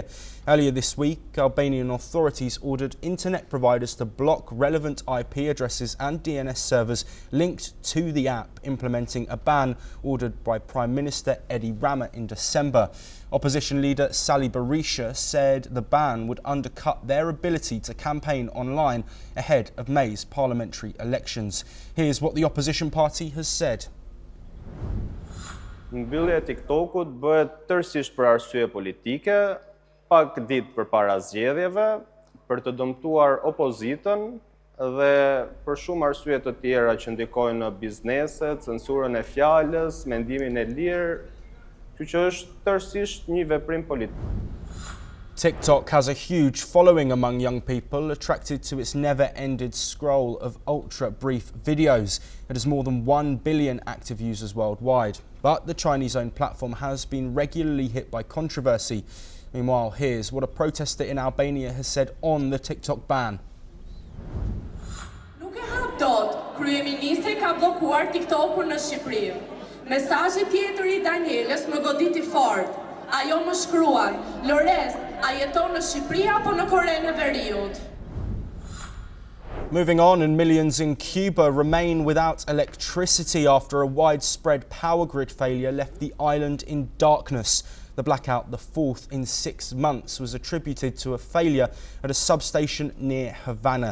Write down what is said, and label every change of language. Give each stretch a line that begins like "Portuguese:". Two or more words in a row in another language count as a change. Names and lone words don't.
English: Earlier this week, Albanian authorities ordered internet providers to block relevant IP addresses and DNS servers linked to the app, implementing a ban ordered by Prime Minister Edi Rama in December. Opposition leader Sali Berisha said the ban would undercut their ability to campaign online ahead of May's parliamentary elections. Here's what the opposition party has said.
Albanian: Mbyllja e TikTokut bëhet tërësisht për arsye politike, pak ditë përpara zgjedhjeve, për të dëmtuar opozitën dhe për shumë arsye të tjera që ndikojnë në biznese, censurën e fjalës, mendimin e lirë, që është tërësisht një veprim politik.
English: TikTok has a huge following among young people, attracted to its never-ended scroll of ultra-brief videos. It has more than 1 billion active users worldwide. But the Chinese-owned platform has been regularly hit by controversy. Meanwhile, here's what a protester in Albania has said on the TikTok ban.
Albanian: Nuk e hap dot, kryeministri ka bllokuar TikTokun në Shqipëri. Mesazhi tjetër I Danielës më goditi fort. Ajo më shkruan, Lores, a jeton në Shqipëri apo në Korenë e Veriut?
English: Moving on, and millions in Cuba remain without electricity after a widespread power grid failure left the island in darkness. The blackout, the fourth in 6 months, was attributed to a failure at a substation near Havana.